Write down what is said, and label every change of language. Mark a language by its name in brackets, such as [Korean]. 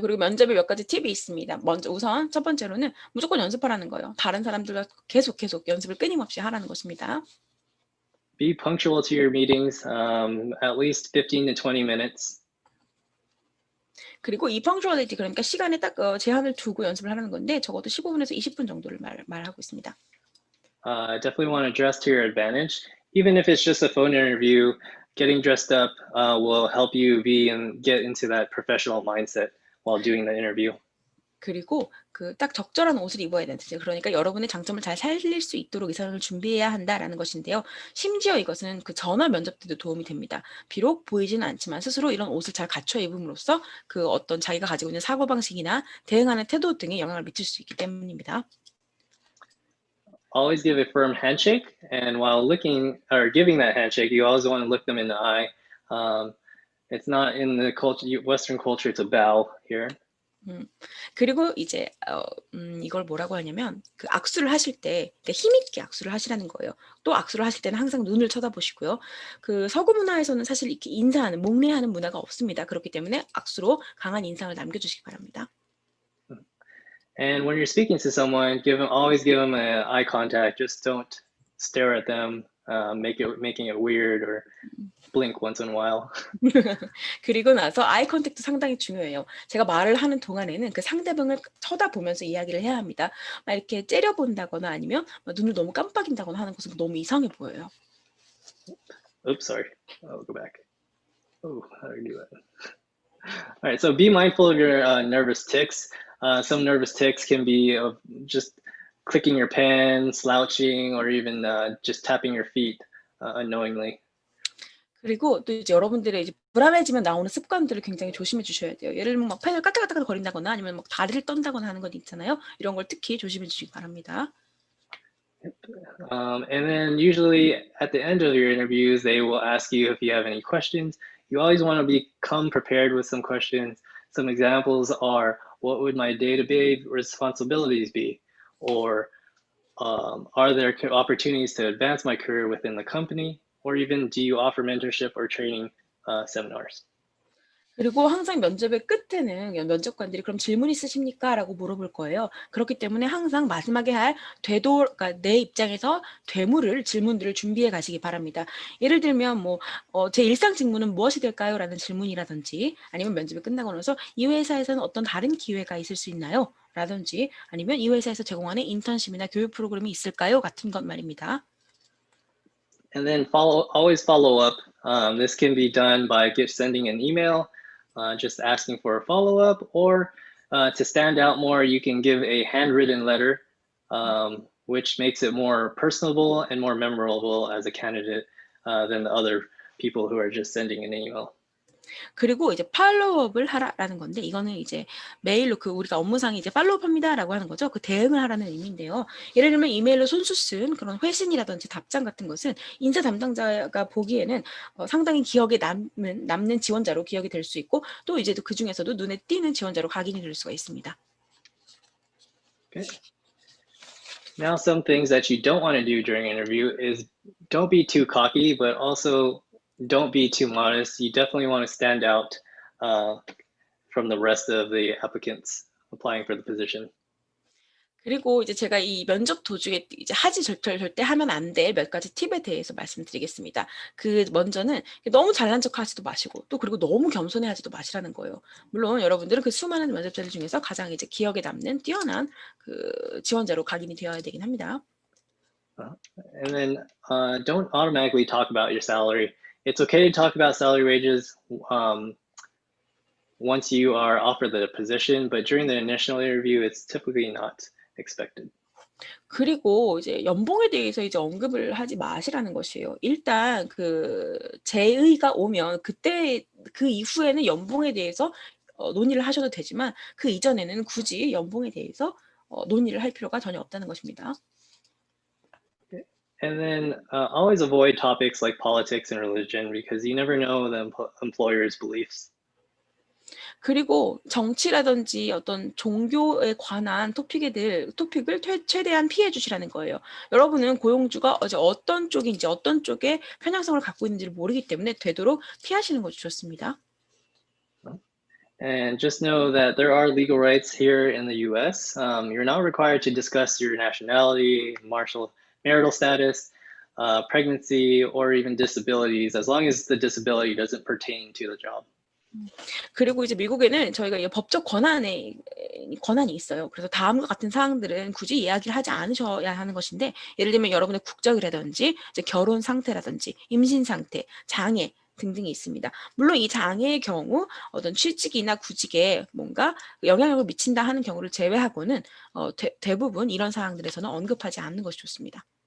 [Korean] 그리고 면접에 몇 가지 팁이 있습니다. 먼저 우선 첫 번째로는 무조건 연습하라는 거예요. 다른 사람들과 계속 연습을 끊임없이 하라는 것입니다. [English] Be punctual to your meetings, at least 15 to 20 minutes. [Korean] 그리고 이 punctuality 그러니까 시간에 딱 제한을 두고 연습을 하라는 건데 적어도 15분에서 20분 정도를 말하고 있습니다. [English] Definitely want to dress to your advantage. Even if it's just a phone interview, getting dressed up will help you get into that professional mindset while doing the interview. [Korean] 그리고 그 딱 적절한 옷을 입어야 되는데 그러니까 여러분의 장점을 잘 살릴 수 있도록 의상을 준비해야 한다라는 것인데요. 심지어 이것은 그 전화 면접 때도 도움이 됩니다. 비록 보이지는 않지만 스스로 이런 옷을 잘 갖춰 입음으로써 그 어떤 자기가 가지고 있는 사고방식이나 대응하는 태도 등에 영향을 미칠 수 있기 때문입니다. [English] Always give a firm handshake, and while looking or giving that handshake, you always want to look them in the eye. It's not in the Western culture to bow here. [Korean] 그리고 이제 이걸 뭐라고 하냐면 그 악수를 하실 때 힘 있게 악수를 하시라는 거예요. 또 악수를 하실 때는 항상 눈을 쳐다보시고요. 그 서구 문화에서는 사실 이렇게 인사하는 목례하는 문화가 없습니다. 그렇기 때문에 악수로 강한 인상을 남겨주시기 바랍니다. [English] And when you're speaking to someone, always give them an eye contact. Just don't stare at them, making it weird or blink once in a while. [Korean] 그리고 나서 아이 컨택도 상당히 중요해요. 제가 말을 하는 동안에는 그 상대방을 쳐다보면서 이야기를 해야 합니다. 막 이렇게 째려본다거나 아니면 막 눈을 너무 깜빡인다거나 하는 것은 너무 이상해 보여요. [English] Oops, sorry. I'll go back. Oh, how do I do that? All right, so be mindful of your nervous tics. Some nervous tics can be just clicking your pen, slouching, or even just tapping your feet unknowingly. [Korean] 그리고 또 이제 여러분들의 이제 불안해지면 나오는 습관들을 굉장히 조심해 주셔야 돼요. 예를 들면 막 펜을 까딱까딱 거린다거나 아니면 막 다리를 떤다거나 하는 것 있잖아요. 이런 걸 특히 조심해 주시기 바랍니다. [English] And then usually at the end of your interviews, they will ask you if you have any questions. You always want to become prepared with some questions. Some examples are, what would my day-to-day responsibilities be? Or are there opportunities to advance my career within the company? Or even, do you offer mentorship or training seminars? [Korean] 그리고 항상 면접의 끝에는 면접관들이 "그럼 질문 있으십니까?" 라고 물어볼 거예요. 그렇기 때문에 항상 마지막에 할 그러니까 내 입장에서 질문들을 준비해 가시기 바랍니다. 예를 들면 뭐 "제 일상 직무는 무엇이 될까요?" 라는 질문이라든지 아니면 면접이 끝나고 나서 "이 회사에서는 어떤 다른 기회가 있을 수 있나요?" 라든지 아니면 "이 회사에서 제공하는 인턴십이나 교육 프로그램이 있을까요?" 같은 것 말입니다. [English] And then always follow up. This can be done by sending an email, just asking for a follow-up, or to stand out more, you can give a handwritten letter, which makes it more personable and more memorable as a candidate than the other people who are just sending an email. [Korean] 그리고 이제 팔로우업을 하라라는 건데 이거는 이제 메일로 우리가 업무상에 이제 팔로우업합니다라고 하는 거죠. 그 대응을 하라는 의미인데요. 예를 들면 이메일로 손수 쓴 그런 회신이라든지 답장 같은 것은 인사 담당자가 보기에는 상당히 기억에 남는 지원자로 기억이 될 수 있고 또 이제 그 중에서도 눈에 띄는 지원자로 각인이 될 수가 있습니다. [English] Okay. Now, some things that you don't want to do during an interview is don't be too cocky, but also don't be too modest. You definitely want to stand out from the rest of the applicants applying for the position. [Korean] 그리고 이제 제가 이 면접 도중에 이제 절대 하면 안 될 몇 가지 팁에 대해서 말씀드리겠습니다. 먼저는 너무 잘난 척하지도 마시고 또 그리고 너무 겸손해하지도 마시라는 거예요. 물론 여러분들은 그 수많은 면접자들 중에서 가장 이제 기억에 남는 뛰어난 그 지원자로 각인이 되어야 되긴 합니다. [English] And then don't automatically talk about your salary. It's okay to talk about salary wages once you are offered the position, but during the initial interview, it's typically not expected. [Korean] 그리고 이제 연봉에 대해서 이제 언급을 하지 마시라는 것이에요. 일단 그 제의가 오면 그때 그 이후에는 연봉에 대해서 논의를 하셔도 되지만 그 이전에는 굳이 연봉에 대해서 논의를 할 필요가 전혀 없다는 것입니다. [English] And then always avoid topics like politics and religion because you never know the employer's beliefs. [Korean] 그리고 정치라든지 어떤 종교에 관한 토픽을 최대한 피해 주시라는 거예요. 여러분은 고용주가 어떤 쪽인지 어떤 쪽에 편향성을 갖고 있는지를 모르기 때문에 되도록 피하시는 것이 좋습니다. [English] And just know that there are legal rights here in the U.S. You're not required to discuss your nationality, marital status, pregnancy, or even disabilities, as long as the disability doesn't pertain to the job. [Korean] 그리고 이제 미국에는 저희가 법적 권한이 있어요. 그래서 다음과 같은 사항들은 굳이 이야기를 하지 않으셔야 하는 것인데, 예를 들면 여러분의 국적이라든지 이제 결혼 상태라든지 임신 상태, 장애 등등이 있습니다. 물론 이 장애의 경우 어떤 취직이나 구직에 뭔가 영향력을 미친다 하는 경우를 제외하고는 대부분 이런 사항들에서는 언급하지 않는 것이 좋습니다.